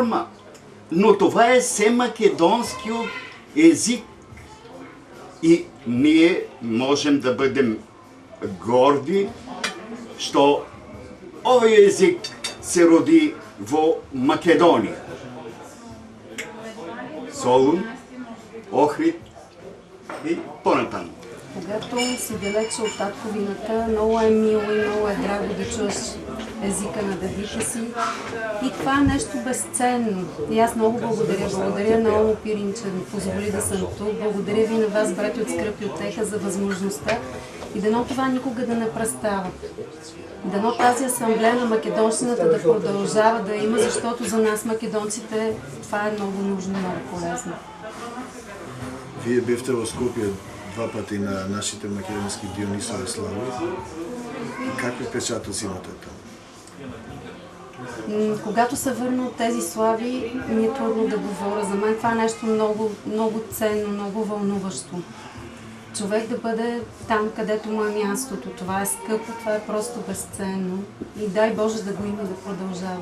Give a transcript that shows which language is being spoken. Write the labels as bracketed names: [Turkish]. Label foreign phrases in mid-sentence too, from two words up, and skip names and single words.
[Bulgarian] Но това е [Macedonian] се македонскиот език И ние можем да бъдем горди, што овој език се роди во Македонија. Солун, Охрид и понатаму. [Bulgarian] Когато си далече от татковината, много е мило и много е драго да чуеш езика на дедите си. И това е нещо безценно. И аз много благодаря. Благодаря на Омо Пирин, че ми позволи да съм тук. Благодаря ви на вас, брати от Скръпи Отеха, за възможността. И дано това никога да не престава. Дано тази асамблея на македонщината да продължава да има, защото за нас, македонците, това е много нужно, много полезно. [Macedonian] Вие бевте во Скопје 2 пати на нашите македонски Дионисови слави. Какви впечатоци имате там? [Bulgarian] Когато се върна от тези слави, ми е трудно да говоря. За мен това е нещо много, много ценно, много вълнуващо. Човек да бъде там, където му е мястото. Това е скъпо, това е просто безценно. И дай Боже да го има да продължава.